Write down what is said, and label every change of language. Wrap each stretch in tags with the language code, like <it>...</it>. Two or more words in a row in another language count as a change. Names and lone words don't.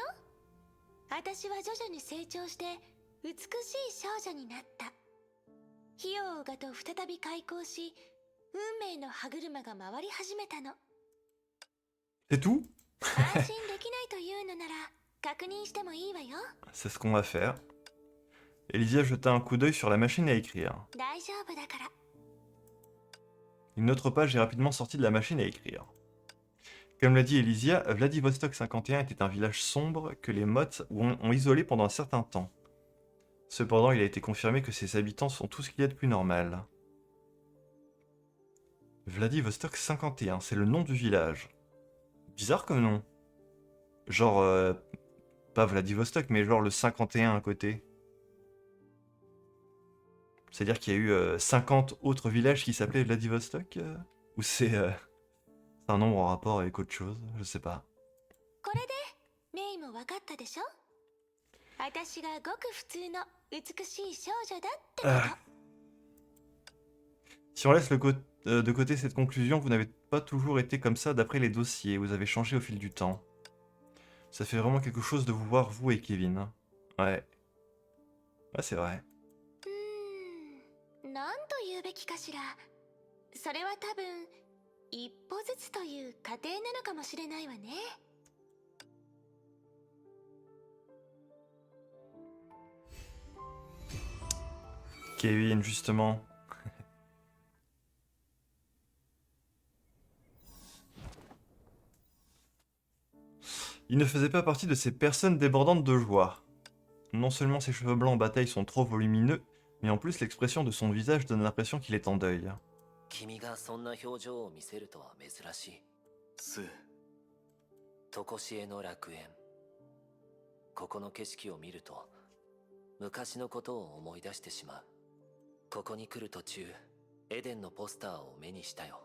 <ja>私は徐々に成長して美しい少女になった。火を追うガと再び開口し、運命の歯車が回り始めたの。</ja> <fr>C'est tout?</fr> <ja>安心できないというのなら確認してもいいわよ。</ja> <fr>C'est ce qu'on va faire. Elysia jeta un coup d'œil sur la machine à écrire.</fr> <ja>大丈夫だから。</ja> <fr>Une autre page est rapidement sortie de la machine à écrire. Comme l'a dit Elysia, Vladivostok 51 était un village sombre que les mottes ont isolé pendant un certain temps. Cependant, il a été confirmé que ses habitants sont tout ce qu'il y a de plus normal. Vladivostok 51, c'est le nom du village. Bizarre comme nom. Genre, pas Vladivostok, mais genre le 51 à côté. C'est-à-dire qu'il y a eu 50 autres villages qui s'appelaient Vladivostok Ou c'est un nombre en rapport avec autre chose? Je sais pas.</fr> <ja>これでメイも分かったでしょ。私がごく普通の美しい少女だってこと。</ja> <fr>Si on laisse de côté cette conclusion, vous n'avez pas toujours été comme ça d'après les dossiers, vous avez changé au fil du temps. Ça fait vraiment quelque chose de vous voir, vous et Kevin. Ouais. Ouais, c'est vrai.</fr> <ja>なんと言うべきかしら。それは多分一歩ずつという過程なのかもしれないわね。</ja> <fr>Kevin, justement. Il ne faisait pas partie de ces personnes débordantes de joie. Non seulement ses cheveux blancs en bataille sont trop volumineux, mais en plus l'expression de son visage donne l'impression qu'il est en deuil.</fr> <ja>君がそんな表情を見せるとは珍しい。スー、常しえの楽園。ここの景色を見ると昔のことを思い出してしまう。ここに来る途中、エデンのポスターを目にしたよ。</ja>